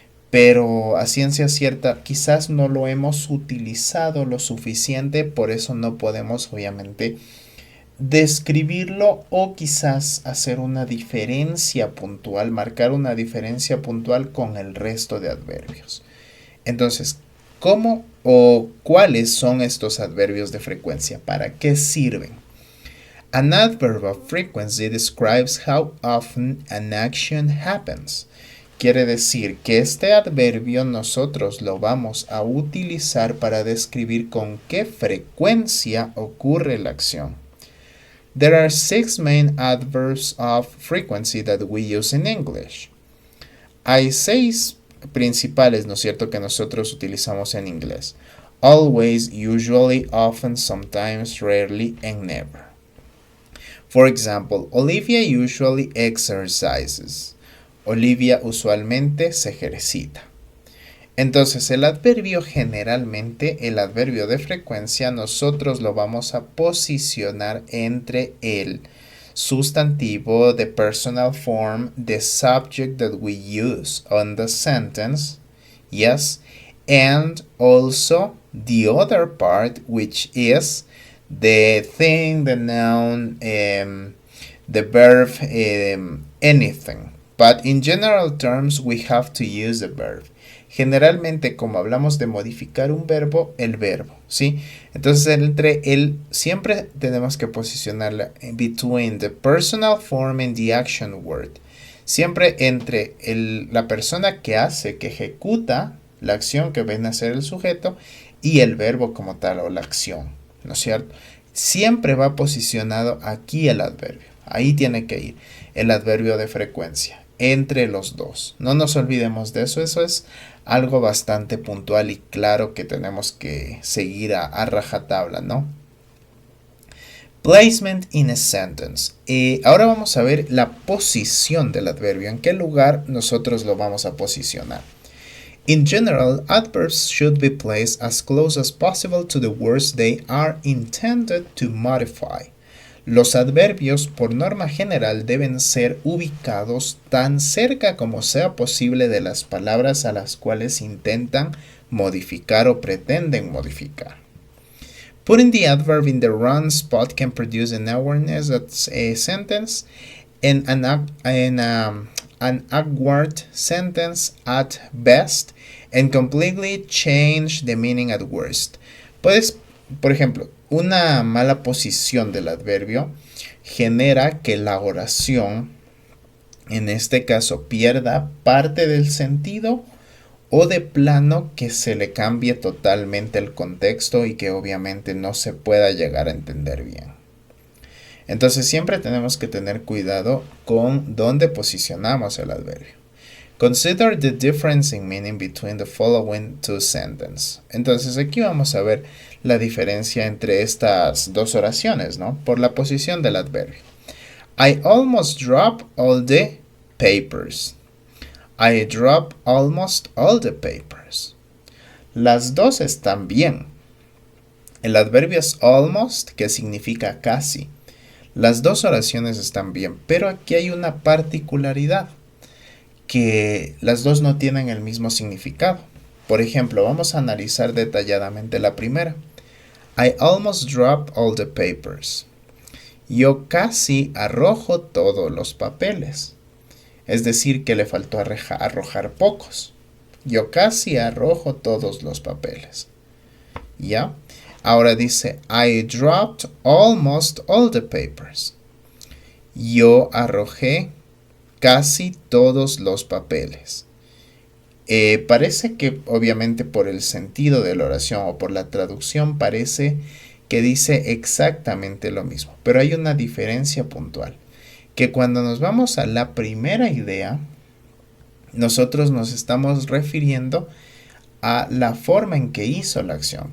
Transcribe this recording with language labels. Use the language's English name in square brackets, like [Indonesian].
[Spanish] Pero a ciencia cierta quizás no lo hemos utilizado lo suficiente, por eso no podemos obviamente describirlo o quizás hacer una diferencia puntual, marcar una diferencia puntual con el resto de adverbios. Entonces, ¿cómo o cuáles son estos adverbios de frecuencia? ¿Para qué sirven? [English] An adverb of frequency describes how often an action happens. [Spanish] Quiere decir que este adverbio nosotros lo vamos a utilizar para describir con qué frecuencia ocurre la acción. [English] There are 6 main adverbs of frequency that we use in English. [Spanish] Hay 6 principales, ¿no es cierto?, que nosotros utilizamos en inglés. [English] Always, usually, often, sometimes, rarely, and never. For example, Olivia usually exercises. [Spanish] Olivia usualmente se ejercita. Entonces, el adverbio generalmente, el adverbio de frecuencia, nosotros lo vamos a posicionar entre el sustantivo, [English] the personal form, the subject that we use on the sentence, yes, and also the other part, which is the thing, the noun, the verb, anything. But in general terms, we have to use the verb. [Spanish] Generalmente, como hablamos de modificar un verbo, el verbo, ¿sí? Entonces, entre el, siempre tenemos que posicionarla [English] between the personal form and the action word. [Spanish] Siempre entre la persona que hace, que ejecuta la acción que viene a ser el sujeto y el verbo como tal o la acción, ¿no es cierto? Siempre va posicionado aquí el adverbio. Ahí tiene que ir el adverbio de frecuencia, entre los dos. No nos olvidemos de eso. Eso es algo bastante puntual y claro que tenemos que seguir a rajatabla, ¿no? [English] Placement in a sentence. [Spanish] Ahora vamos a ver la posición del adverbio. ¿En qué lugar nosotros lo vamos a posicionar? [English] In general, adverbs should be placed as close as possible to the words they are intended to modify. [Spanish] Los adverbios, por norma general, deben ser ubicados tan cerca como sea posible de las palabras a las cuales intentan modificar o pretenden modificar. [English] Putting the adverb in the wrong spot can produce an awareness that's a sentence and an awkward sentence at best and completely change the meaning at worst. [Spanish] Puedes, por ejemplo, una mala posición del adverbio genera que la oración, en este caso, pierda parte del sentido o de plano que se le cambie totalmente el contexto y que obviamente no se pueda llegar a entender bien. Entonces siempre tenemos que tener cuidado con dónde posicionamos el adverbio. [English] Consider the difference in meaning between the following two sentences. [Spanish] Entonces aquí vamos a ver la diferencia entre estas dos oraciones, ¿no? Por la posición del adverbio. [English] I almost dropped all the papers. I dropped almost all the papers. [Spanish] Las dos están bien. El adverbio es almost, que significa casi. Las dos oraciones están bien, pero aquí hay una particularidad, que las dos no tienen el mismo significado. Por ejemplo, vamos a analizar detalladamente la primera. [English] I almost dropped all the papers. [Spanish] Yo casi arrojo todos los papeles. Es decir, que le faltó arrojar pocos. Yo casi arrojo todos los papeles. ¿Ya? Ahora dice, [English] I dropped almost all the papers. [Spanish] Yo arrojé casi todos los papeles. Parece que obviamente por el sentido de la oración o por la traducción parece que dice exactamente lo mismo. Pero hay una diferencia puntual. Que cuando nos vamos a la primera idea, nosotros nos estamos refiriendo a la forma en que hizo la acción.